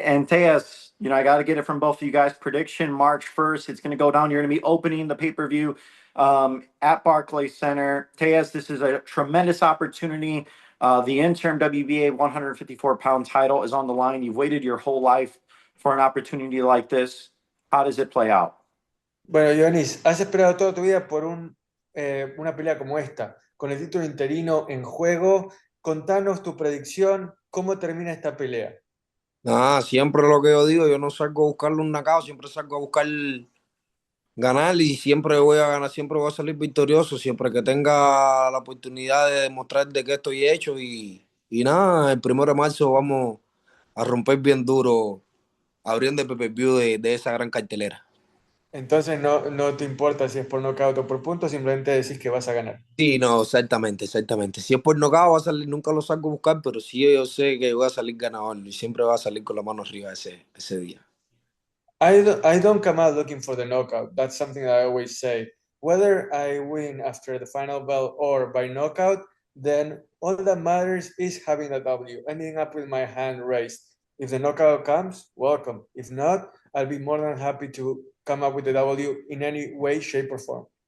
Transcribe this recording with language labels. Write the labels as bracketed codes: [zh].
[en] And Tejas, I got to get it from both of you guys. Prediction March 1st. It's going to go down. You're going to be opening the pay-per-view at Barclays Center. Tejas, this is a tremendous opportunity. The interim WBA 154-pound title is on the line. You've waited your whole life for an opportunity like this. How does it play out? [es] Bueno, Dionis, has esperado toda tu vida por una pelea como esta, con el título interino en juego. Contanos tu predicción, ¿cómo termina esta pelea? Nada, siempre lo que yo digo, yo no salgo a buscarle un knockout, siempre salgo a buscar ganar y siempre voy a ganar, siempre voy a salir victorioso, siempre que tenga la oportunidad de demostrar de qué estoy hecho y nada, el 1 de marzo vamos a romper bien duro abriendo el pay-per-view de esa gran cartelera. Entonces no te importa si es por nocaut o por punto, simplemente decís que vas a ganar. Sí, no, exactamente, exactamente. Si es por nocaut va a salir, nunca lo salgo a buscar, pero sí yo sé que voy a salir ganador y siempre va a salir con la mano arriba ese día. [en] I don't come out looking for the knockout. That's something that I always say. Whether I win after the final bell or by knockout, then all that matters is having a W, ending up with my hand raised. If the knockout comes, welcome. If not, I'll be more than happy to come up with the W in any way, shape, or form.